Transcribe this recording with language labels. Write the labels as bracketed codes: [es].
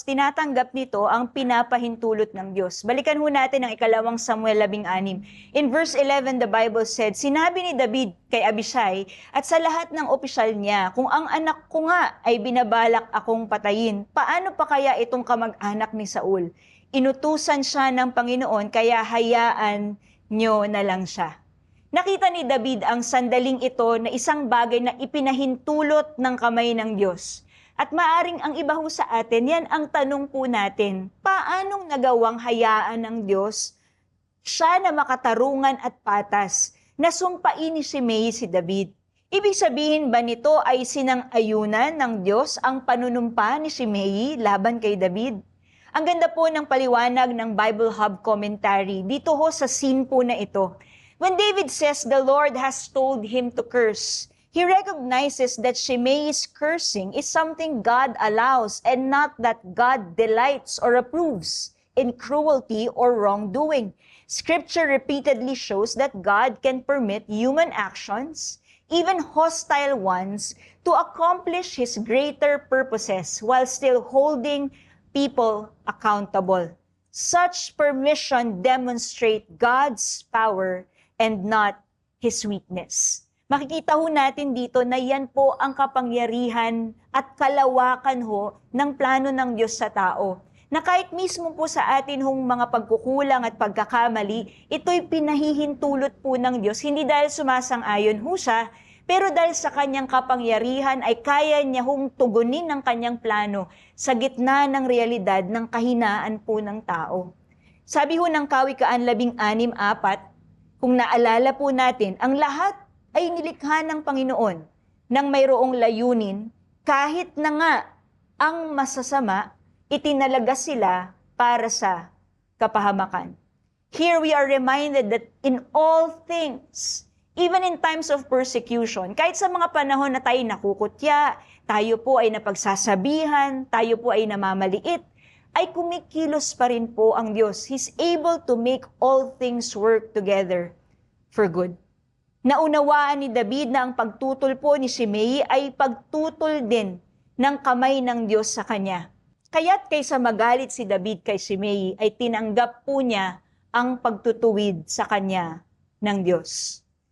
[tl] Tinatanggap nito ang pinapahintulot ng Diyos. Balikan ho natin ang 2 Samuel 16. [en] In verse 11, the Bible said, [tl] sinabi ni David kay Abishai at sa lahat ng opisyal niya, kung ang anak ko nga ay binabalak akong patayin, paano pa kaya itong kamag-anak ni Saul? Inutusan siya ng Panginoon, kaya hayaan nyo na lang siya. Nakita ni David ang sandaling ito na isang bagay na ipinahintulot ng kamay ng Diyos. At maaring ang iba ho sa atin, yan ang tanong po natin, paanong nagawang hayaan ng Diyos siya na makatarungan at patas na sumpain ni Shimei si David? Ibig sabihin ba nito ay sinang-ayunan ng Diyos ang panunumpa ni Shimei laban kay David? Ang ganda po ng paliwanag ng Bible Hub commentary dito ho sa scene po na ito. [en] When David says the Lord has told him to curse, he recognizes that Shimei's cursing is something God allows and not that God delights or approves in cruelty or wrongdoing. Scripture repeatedly shows that God can permit human actions, even hostile ones, to accomplish His greater purposes while still holding people accountable. Such permission demonstrates God's power and not His weakness. [tl] Makikita ho natin dito na yan po ang kapangyarihan at kalawakan ho ng plano ng Diyos sa tao. Na kahit mismo po sa atin hong mga pagkukulang at pagkakamali, ito'y pinahihintulot po ng Diyos, hindi dahil sumasang-ayon ho siya, pero dahil sa kanyang kapangyarihan ay kaya niya hong tugunin ang kanyang plano sa gitna ng realidad ng kahinaan po ng tao. Sabi ho ng Kawikaan 16:4, kung naalala po natin, ang lahat ay nilikha ng Panginoon nang mayroong layunin, kahit na nga ang masasama, itinalaga sila para sa kapahamakan. [en] Here we are reminded that in all things, even in times of persecution, [tl] kahit sa mga panahon na tayo nakukutya, tayo po ay napagsasabihan, tayo po ay namamaliit, ay kumikilos pa rin po ang Diyos. [en] He's able to make all things work together for good. [tl] Naunawaan ni David na ang pagtutol po ni Shimei ay pagtutol din ng kamay ng Diyos sa kanya. Kaya't kaysa magalit si David kay Shimei, ay tinanggap po niya ang pagtutuwid sa kanya ng Diyos.